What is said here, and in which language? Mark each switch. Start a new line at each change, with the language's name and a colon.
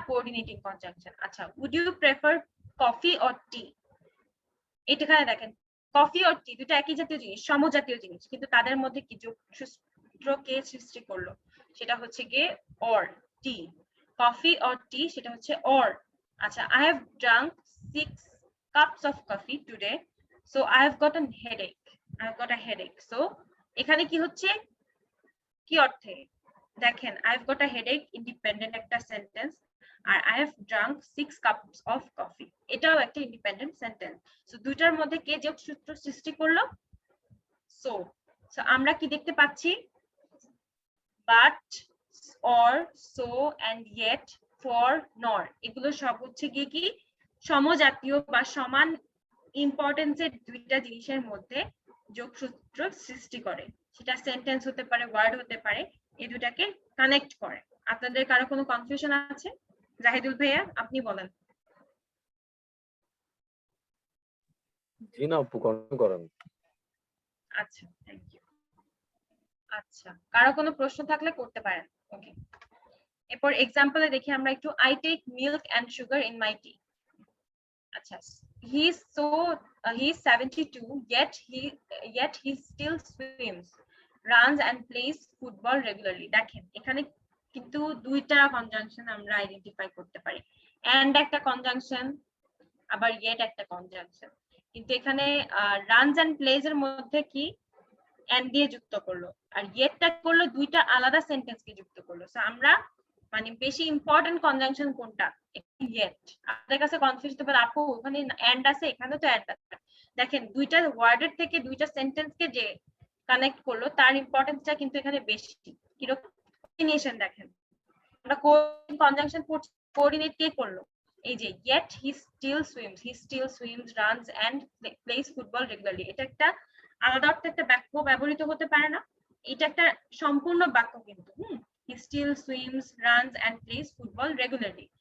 Bangla: Coordinating conjunction. আচ্ছা,
English: would you prefer coffee or tea,
Bangla: এখানে দেখেন কফি অর টি দুটো একই জাতীয় জিনিস, সমজাতীয় জিনিস, কিন্তু তাদের মধ্যে কি যোগসূত্র কে সৃষ্টি করলো? সেটা হচ্ছে গিয়ে অর, টি। কফি অর টি সেটা হচ্ছে অর।
English: আচ্ছা, I have drunk 6 cups of coffee today, so I have got an headache. I've got a headache।
Bangla: So এখানে কি হচ্ছে, কি অর্থে? দেখেন
English: I've got a headache
Bangla: independent একটা sentence, আর
English: I have drunk 6 cups of coffee,
Bangla: এটাও একটা independent sentence. So দুইটার মধ্যে কে যোগসূত্র সৃষ্টি করলো? সো আমরা কি দেখতে পাচ্ছি? but, or, so, and yet, for, nor, এগুলো সব হচ্ছে গিয়ে কি সমজাতীয় বা সমান ইম্পর্টেন্সের দুইটা জিনিসের মধ্যে যোগসূত্র সৃষ্টি করে। সেটা সেন্টেন্স হতে পারে, ওয়ার্ড হতে পারে, এই দুটাকে কানেক্ট করে। আপনাদের কারো কোনো কনফিউশন আছে? জাহিদুল ভাইয়া আপনি বলেন। জি না আপু, কনফার্ম করেন। আচ্ছা, থ্যাংক ইউ। আচ্ছা, কারো কোনো প্রশ্ন থাকলে করতে পারেন। ওকে, এরপর এক্সাম্পলে দেখি আমরা একটু।
English: I take milk and sugar in my tea. আচ্ছা, he is 72, yet he still swims, runs and plays football regularly।
Bangla: দেখেন এখানে কিন্তু দুইটা কনজাংশন আমরা আইডেন্টিফাই করতে পারি, and একটা কনজাংশন, আবার yet একটা কনজাংশন, কিন্তু এখানে runs and plays এর মধ্যে কি and দিয়ে যুক্ত করলো, আর yetটা করলো দুইটা আলাদা সেন্টেন্সকে যুক্ত করলো। সো আমরা মানে বেশি ইম্পর্টেন্ট কনজাংশন কোনটা? yet। আপনাদের কাছে কনফিউজ হতে পারে, আপু ওখানে এন্ড আছে, এখানে তো এন্ড আছে। দেখেন দুইটা ওয়ার্ডের থেকে দুইটা সেন্টেন্সকে যে কানেক্ট করলো, তার ইম্পর্টেন্সটা কিন্তু এখানে বেশি। কিরকম কোঅর্ডিনেশন দেখেন, আমরা কনজাংশন কোঅর্ডিনেট কে করলো? এই যে
English: yet he still swims, runs and plays football regularly।
Bangla: এটা একটা আলাদা অর্থে একটা বাক্য ব্যবহৃত হতে পারে না, এটা একটা সম্পূর্ণ বাক্য কিন্তু।
English: he still swims, runs and plays football regularly।